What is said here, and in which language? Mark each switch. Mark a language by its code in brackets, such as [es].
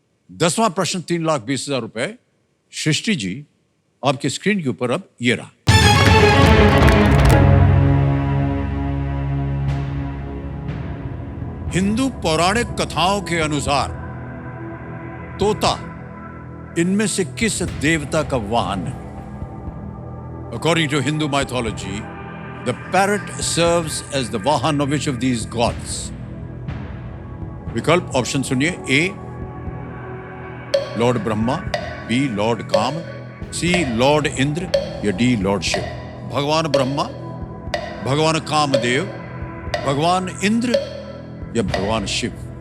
[hi] 10वां प्रश्न 3,20,000 रुपए। सृष्टि जी, आपके स्क्रीन के ऊपर अब ये रहा। हिंदू पौराणिक कथाओं के अनुसार तोता इनमें से किस देवता का वाहन है? [en] According to Hindu mythology, the parrot serves as the vahan of which of these gods? [hi] विकल्प ऑप्शन सुनिए। ए लॉर्ड ब्रह्मा, बी लॉर्ड काम, सी लॉर्ड इंद्र या डी लॉर्ड शिव। भगवान ब्रह्मा, भगवान कामदेव, भगवान इंद्र या भगवान शिव।